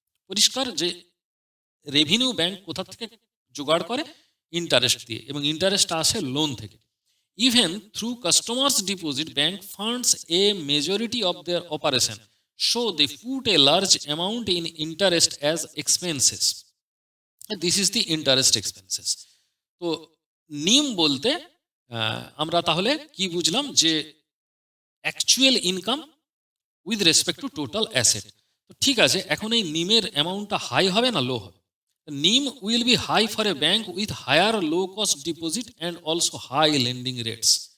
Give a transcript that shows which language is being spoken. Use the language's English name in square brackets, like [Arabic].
[Bangla] পরিষ্কার যে revenue bank কোথা থেকে জোগাড় করে? ইন্টারেস্ট দিয়ে, এবং ইন্টারেস্ট আসে লোন থেকে। [English] Even through customers deposit bank funds a majority of their operation, so they put a large amount in interest as expenses. This is the interest expenses. [Bangla] তো নিম বলতে আমরা তাহলে কি বুঝলাম? [English] যে actual income with respect to total asset. [Bangla] তো ঠিক আছে, এখন এই নিমের অ্যামাউন্টটা হাই হবে না লো হবে? [English] NIM will be high for a bank with higher low cost deposit and also high lending rates.